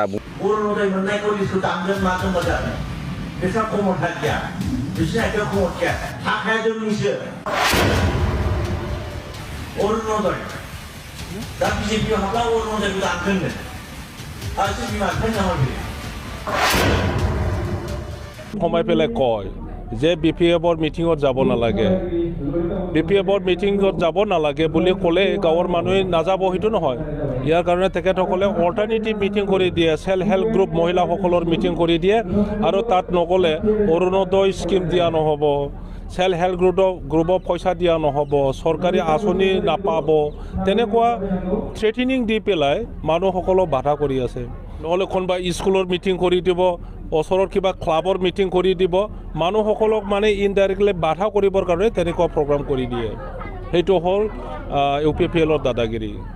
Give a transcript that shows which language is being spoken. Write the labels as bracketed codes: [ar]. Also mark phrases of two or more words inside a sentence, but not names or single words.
[brx] अरुणोदय मोननायखौ लिस्टखौ दामगोन मागोन मोजां बिसोर खमथा गैया बिसोरनि आखायाव खमथ गैया थाखाया जोंनिसो अरुणोदय दा बिजेपियाव हाबला अरुणोदयखौ दानगोननो आरो सोर बिमा बिफानि नामा [as] সময় পেলাই কয় যে BPF-ৰ মিটিঙত যাব নালাগে BPF-ৰ মিটিঙত যাব নালাগে বুলি ক'লে গাঁৱৰ মানুহে নাযাব সেইটো নহয় ইয়াৰ কাৰণে তেখেতসকলে [en] alternative meeting [as] কৰি দিয়ে [en] self help group [as] মহিলাসকলৰ মিটিং কৰি দিয়ে আৰু তাত নগ'লে অৰুণোদয় স্কিম দিয়া নহ'ব [en] self help [as] গ্ৰুপক পইচা দিয়া নহ'ব চৰকাৰী আঁচনি নাপাব তেনেকুৱা থ্ৰেটেনিং দি পেলাই মানুহসকলক বাধা কৰি আছে নহ'লে কোনোবা স্কুলৰ মিটিং কৰি দিব ওচৰৰ কিবা ক্লাবৰ মিটিং কৰি দিব মানুহসকলক মানে ইনডাইৰেক্টলি বাধা কৰিবৰ কাৰণে তেনেকুৱা প্ৰগ্ৰাম কৰি দিয়ে সেইটো হ'ল UPPL-ৰ দাদাগিৰি